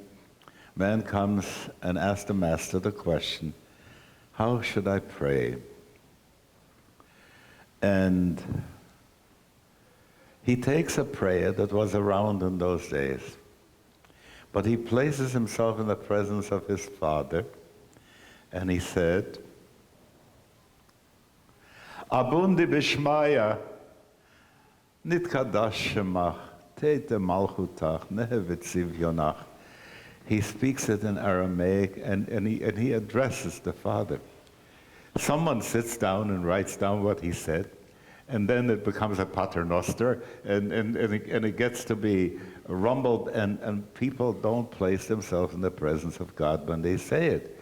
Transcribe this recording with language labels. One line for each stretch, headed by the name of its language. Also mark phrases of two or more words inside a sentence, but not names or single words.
English: Man comes and asks the master the question, how should I pray? And he takes a prayer that was around in those days, but he places himself in the presence of his Father, and he said,
Aramaic: Abundi b'shmaya, nitkadash shemach, teite malchutach, nehevit zivyonach.
English: He speaks it in Aramaic, and he addresses the Father. Someone sits down and writes down what he said, and then it becomes a paternoster, and it gets to be rumbled, and people don't place themselves in the presence of God when they say it.